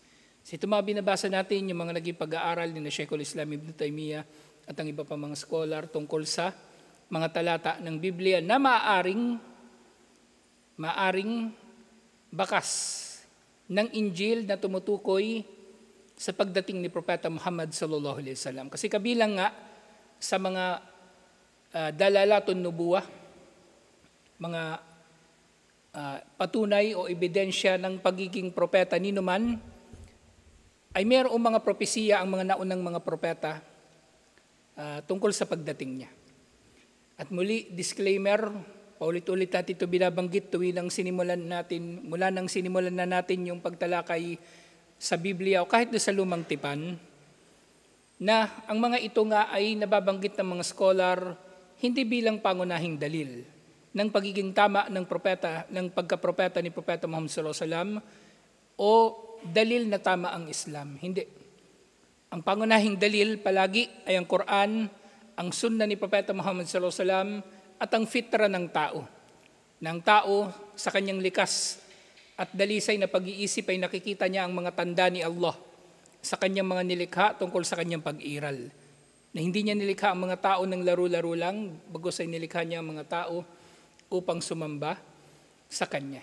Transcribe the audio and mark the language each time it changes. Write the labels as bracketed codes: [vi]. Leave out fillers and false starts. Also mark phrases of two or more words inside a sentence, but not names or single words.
[tl] Kasi ito mga binabasa natin, yung mga naging pag-aaral ni Sheikhul Islam Ibn Taymiyyah at ang iba pa mga scholar tungkol sa mga talata ng Biblia na maaring bakas ng Injil na tumutukoy sa pagdating ni Propeta Muhammad [ar] صلى الله عليه وسلم. [tl] Kasi kabilang nga sa mga [ar] دلائل النبوة, [tl] mga patunay o ebidensya ng pagiging propeta ni numan, ay mayroong mga propesiya ang mga naunang mga propeta tungkol sa pagdating niya. At muli, disclaimer, paulit-ulit natin ito binabanggit mula nang sinimulan na natin yung pagtalakay sa Biblia o kahit sa lumang tipan, na ang mga ito nga ay nababanggit ng mga scholar hindi bilang pangunahing dalil ng pagiging tama ng propeta, ng pagkapropeta ni Propeta Muhammad [ar] صلى الله عليه وسلم [tl] o dalil na tama ang Islam. Hindi. Ang pangunahing dalil palagi ay ang Quran, ang sunna ni Propeta Muhammad [ar] صلى الله عليه وسلم [tl] at ang fitra ng tao. Ng tao sa kanyang likas at dalisay na pag-iisip ay nakikita niya ang mga tanda ni Allah sa kanyang mga nilikha tungkol sa kanyang pag-iral. Na hindi niya nilikha ang mga tao ng laro-laro lang, bagos ay nilikha niya ang mga tao upang sumamba sa kanya.